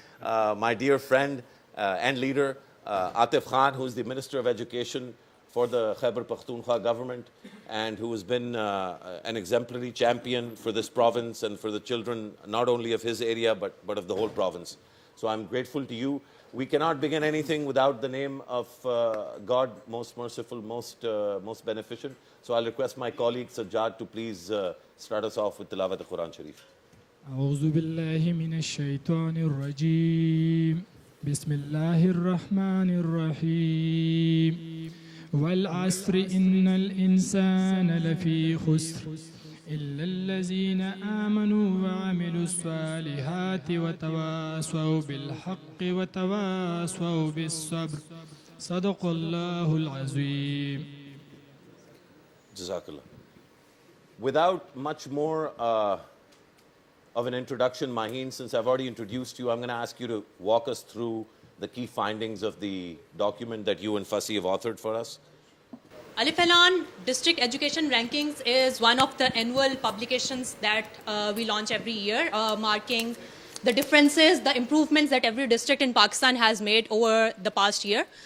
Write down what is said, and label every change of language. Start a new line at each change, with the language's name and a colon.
English: My dear friend and leader, Atif Khan, who is the Minister of Education for the Khyber Pakhtunkhwa government, and who has been an exemplary champion for this province and for the children, not only of his area, but of the whole province. So I'm grateful to you. We cannot begin anything without the name of God, most merciful, most beneficent. So I'll request my colleague Sajjad to please start us off with Tilawat al-Quran Sharif.
Arabic: أعوذ بالله من الشيطان الرجيم بسم الله الرحمن الرحيم والعصر إن الإنسان لفي خسر إلا الذين آمنوا وعملوا الصالحات وتواصوا بالحق وتواصوا بالصبر صدق الله العظيم. Jazakallah.
English: Without much more of an introduction, Maheen, since I've already introduced you, I'm going to ask you to walk us through the key findings of the document that you and Fasi have authored for us. Alif Elan District Education Rankings is one of the annual publications that we launch every year, marking the differences, the improvements that every district in Pakistan has made over the past year.